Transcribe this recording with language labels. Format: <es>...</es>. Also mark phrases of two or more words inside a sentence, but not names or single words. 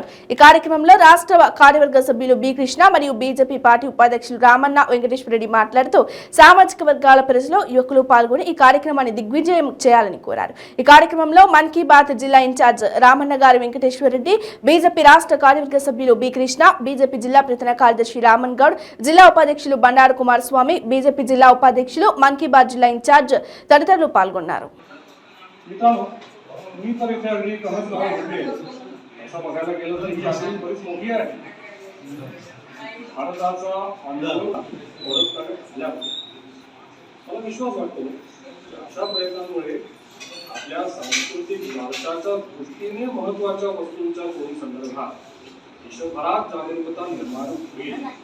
<te>ఈ కార్యక్రమంలో రాష్ట్ర కార్యవర్గ సభ్యులు బి కృష్ణ మరియు బీజేపీ పార్టీ ఉపాధ్యక్షులు రామన్న వెంకటేశ్వర రెడ్డి మాట్లాడుతూ సామాజిక వర్గాల ప్రజలు, యువకులు పాల్గొని ఈ కార్యక్రమాన్ని దిగ్విజయం చేయాలని కోరారు. ఈ కార్యక్రమంలో మన్ కీ బాత్ జిల్లా ఇన్ఛార్జ్ రామన్న గారి వెంకటేశ్వర రెడ్డి, బీజేపీ రాష్ట్ర కార్యవర్గ సభ్యులు బి కృష్ణ, బీజేపీ జిల్లా ప్రధాన కార్యదర్శి రామన్ గౌడ్, జిల్లా ఉపాధ్యక్షులు బండారు కుమారస్వామి, బీజేపీ జిల్లా ఉపాధ్యక్షులు మన్ కీ బాత్ జిల్లా ఇన్ఛార్జ్ తదితరులు పాల్గొన్నారు.</te> <mr>असं बघायला गेलं तर ही अशी बरीच मोठी आहे. भारताचा अनुभव मला विश्वास वाटतो अशा प्रयत्नांमुळे आपल्या सांस्कृतिक वारशाच्या दृष्टीने महत्वाच्या वस्तूंच्या सोयी संदर्भात देशभरात जागरूकता निर्माण होईल.</mr>